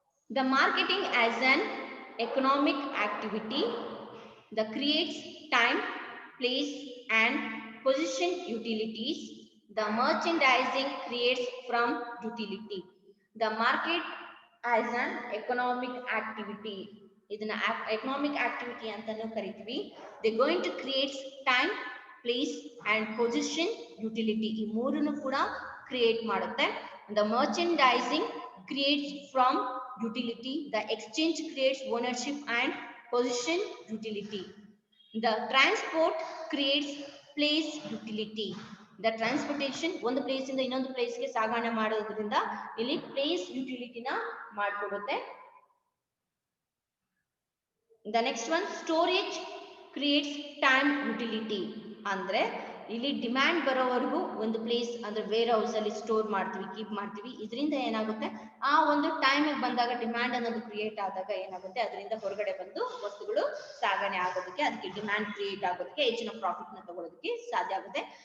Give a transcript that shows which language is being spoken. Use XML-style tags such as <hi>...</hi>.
<en>The marketing as an economic activity that creates time, place and position utilities. The merchandising creates from utility. The market as an economic activity.</en> <kn>ಇದನ್ನ economic activity ಅಂತಾನೂ ಕರಿತೀವಿ.</kn> <en>They going to create time, place and position utility.</en> <kn>ಈ ಮೂರನ್ನು ಕೂಡ create ಮಾಡುತ್ತೆ.</kn> <en>The merchandising creates from utility. The exchange creates ownership and position utility. The transport creates place utility.</en> <kn>The transportation ಒಂದು place ಇಂದ ಇನ್ನೊಂದು place ಗೆ ಸಾಗಣೆ ಮಾಡೋದ್ರಿಂದ ಇಲ್ಲಿ ಪ್ಲೇಸ್ ಯುಟಿಲಿಟಿನ ಮಾಡಿಕೊಡುತ್ತೆ.</kn> <en>The next one, storage creates time utility.</en> <kn>ಅಂದ್ರೆ ಇಲ್ಲಿ ಡಿಮ್ಯಾಂಡ್ ಬರೋವರೆಗೂ ಒಂದು ಪ್ಲೇಸ್ ಅಂದ್ರೆ ವೇರ್ ಹೌಸ್ ಅಲ್ಲಿ ಸ್ಟೋರ್ ಮಾಡ್ತೀವಿ, ಕೀಪ್ ಮಾಡ್ತೀವಿ. ಇದರಿಂದ ಏನಾಗುತ್ತೆ, ಆ ಒಂದು ಟೈಮ್ ಬಂದಾಗ ಡಿಮ್ಯಾಂಡ್ ಅನ್ನೋದು ಕ್ರಿಯೇಟ್ ಆದಾಗ ಏನಾಗುತ್ತೆ, ಅದರಿಂದ ಹೊರಗಡೆ ಬಂದು ವಸ್ತುಗಳು ಸಾಗಣೆ ಆಗೋದಕ್ಕೆ, ಅದಕ್ಕೆ ಡಿಮ್ಯಾಂಡ್ ಕ್ರಿಯೇಟ್ ಆಗೋದಕ್ಕೆ, ಹೆಚ್ಚಿನ ಪ್ರಾಫಿಟ್ ನ ತಗೊಳ್ಳೋದಕ್ಕೆ ಸಾಧ್ಯ ಆಗುತ್ತೆ.</kn>